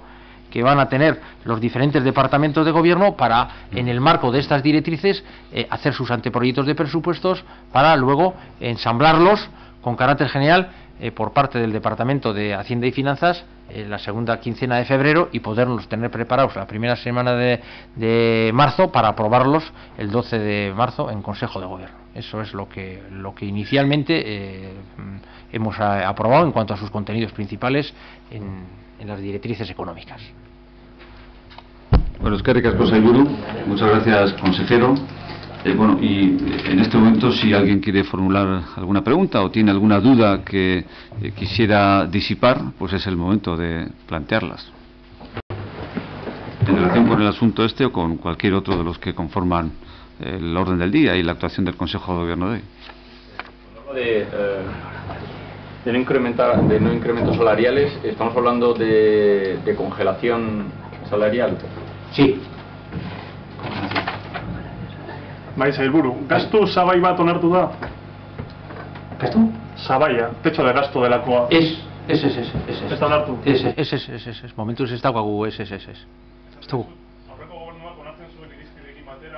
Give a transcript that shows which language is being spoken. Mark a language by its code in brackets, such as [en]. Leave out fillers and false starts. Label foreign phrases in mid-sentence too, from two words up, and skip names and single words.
[es] que van a tener los diferentes departamentos de gobierno para, en el marco de estas directrices, hacer sus anteproyectos de presupuestos para luego ensamblarlos con carácter general por parte del Departamento de Hacienda y Finanzas en la segunda quincena de febrero, y poderlos tener preparados la primera semana de marzo para aprobarlos el 12 de marzo en Consejo de Gobierno. Eso es lo que inicialmente hemos aprobado en cuanto a sus contenidos principales en las directrices económicas. [eu] Bueno, eskerrik asko sailburu, [es] muchas gracias, consejero. Bueno, y en este momento, si alguien quiere formular alguna pregunta o tiene alguna duda que quisiera disipar, pues es el momento de plantearlas. En relación con el asunto este o con cualquier otro de los que conforman el orden del día y la actuación del Consejo de Gobierno de hoy. De no incrementos salariales, ¿estamos hablando de congelación salarial? Sí. [eu] Bai, sailburu, gastu sabai bat onartu da? [es] ¿Gasto? [eu] Sabaia, [es] techo de gasto [eu] delakoa. Ez onartu. Ez, momentuz ez daukagu, ez dugu. Aurreko gobernuak onartzen zuen irizpideekin batera